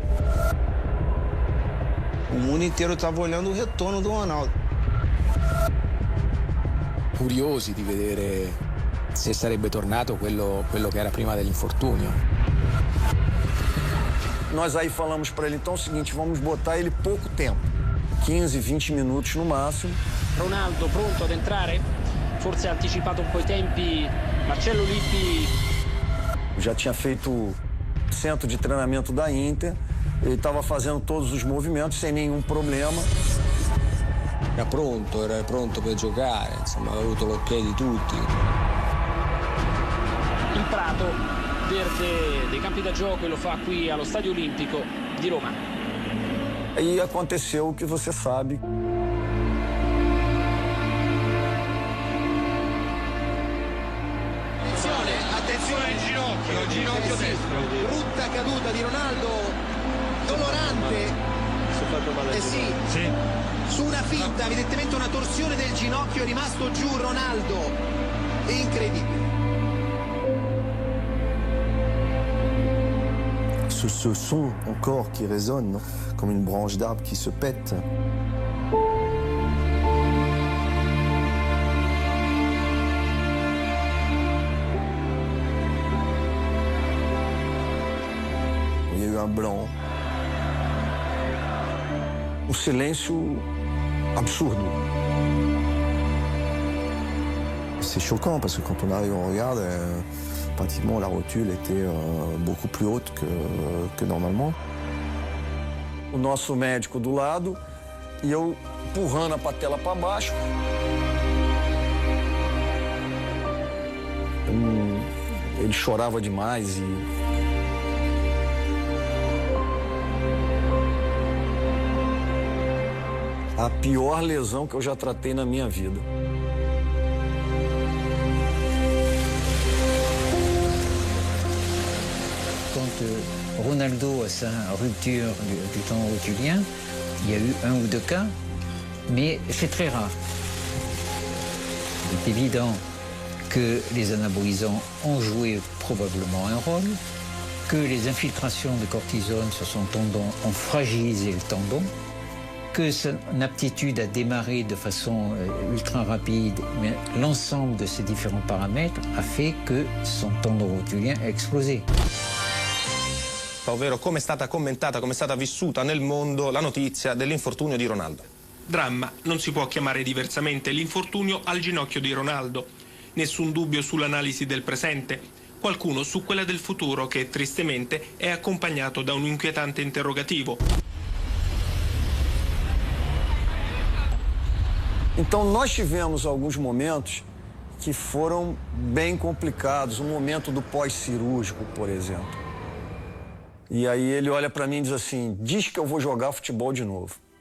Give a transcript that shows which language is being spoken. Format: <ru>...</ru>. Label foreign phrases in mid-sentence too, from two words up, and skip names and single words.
<pt>O mundo inteiro estava olhando o retorno do Ronaldo.</pt> <it>Curiosi di vedere se sarebbe tornato quello che era prima dell'infortunio.</it> <pt>Nós aí falamos para ele, então é o seguinte, vamos botar ele pouco tempo, 15, 20 minutos no máximo.</pt> <it>Ronaldo pronto ad entrare, forse ha anticipato un po' i tempi Marcello Lippi.</it> <pt>Já tinha feito o centro de treinamento da Inter, ele estava fazendo todos os movimentos sem nenhum problema.</pt> <it>Era pronto per giocare, insomma, aveva avuto l'ok di tutti. Il prato verde dei campi da gioco e lo fa qui allo Stadio Olimpico di Roma.</it> <pt>Aí aconteceu o que você sabe.</pt> <it>Attenzione al ginocchio destro. Brutta caduta di Ronaldo, dolorante. Sì. Su una finta, evidentemente una torsione del ginocchio, è rimasto giù Ronaldo. Incredibile.</it> <fr>Ce son encore qui résonne, comme une branche d'arbre qui se pète. Il y a eu un blanc.</fr> <pt>Um silêncio absurdo.</pt> <fr>C'est choquant parce que quand on arrive, on regarde, pratiquement la rotule était beaucoup plus haute que normalement.</fr> <pt>O nosso médico do lado e eu empurrando a patela para baixo. Ele chorava demais e a pior lesão que eu já tratei na minha vida.</pt> <fr>Quand Ronaldo a sa rupture du tendon rotulien, il y a eu 1 ou 2 cas, mais c'est très rare. Il est évident que les anabolisants ont joué probablement un rôle, que les infiltrations de cortisone sur son tendon ont fragilisé le tendon, que son aptitude à démarrer de façon ultra rapide, mais l'ensemble de ces différents paramètres a fait que son tendon rotulien a explosé.</fr> <it>ovvero come è stata commentata, come è stata vissuta nel mondo la notizia dell'infortunio di Ronaldo. Dramma, non si può chiamare diversamente l'infortunio al ginocchio di Ronaldo. Nessun dubbio sull'analisi del presente, qualcuno su quella del futuro che tristemente è accompagnato da un inquietante interrogativo.</it> <pt>Então nós tivemos alguns momentos que foram bem complicados, o momento do pós-cirúrgico, por exemplo. E aí ele olha para mim e diz assim: diz que eu vou jogar futebol de novo.</pt>